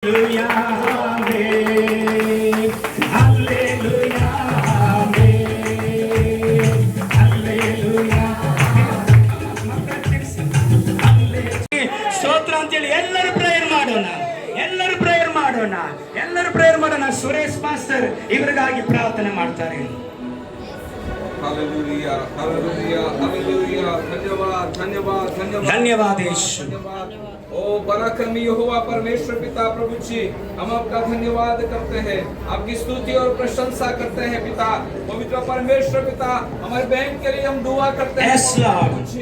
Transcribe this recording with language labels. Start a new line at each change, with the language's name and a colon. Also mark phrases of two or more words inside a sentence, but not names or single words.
Kannada: ಸ್ತೋತ್ರ ಅಂತೇಳಿ ಎಲ್ಲರೂ ಪ್ರೇಯರ್ ಮಾಡೋಣ, ಎಲ್ಲರೂ ಪ್ರೇಯರ್ ಮಾಡೋಣ, ಎಲ್ಲರೂ ಪ್ರೇಯರ್ ಮಾಡೋಣ. ಸುರೇಶ್ ಮಾಸ್ಟರ್ ಇವರಿಗಾಗಿ ಪ್ರಾರ್ಥನೆ ಮಾಡ್ತಾರೆ.
Hindi: हालेलुया हालेलुया हालेलुया धन्यवाद धन्यवाद धन्यवाद धन्यवाद यीशु। ओ पराक्रमी यहोवा परमेश्वर पिता प्रभु जी, हम आपका धन्यवाद करते हैं, आपकी स्तुति और प्रशंसा करते हैं पिता। पवित्र परमेश्वर पिता, हमारे बहन के लिए हम दुआ करते हैं प्रभु जी।